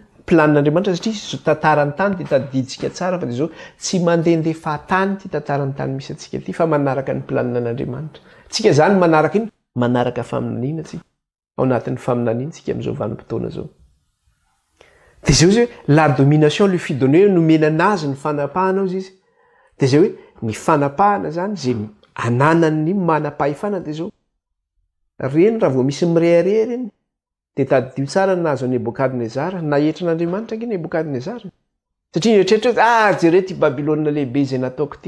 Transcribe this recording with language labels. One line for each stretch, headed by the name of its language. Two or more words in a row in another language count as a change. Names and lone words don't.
Malagasy: Planin'Andriamanitra satria izy tantarany tany dia tadiditsika tsara fa dia zao tsy mandehandeha fahatany ty tantarany tany misy atsika ty fa manaraka ny planina n'Andriamanitra. Tsika zany manaraka iny, manaraka faminaniana tsika. Ao anatin'ny faminaniana tsika amin'izao vanim-potoana zao. Dia zao izy hoe
French: la domination lui fut donnée
Malagasy: nomena anazy ny fanapahana izy. Dia zay hoe ny fanapahana zany zay ananany manam-pahefana dia zao. Reny raha vao misy mirehareha reny dia tadidio tsara nazo Nebokadnezara, nahetra n'Andriamanitra nge Nebokadnezara. Satria eritreretra jere ty Babilôna lehibe izay nataoko ty.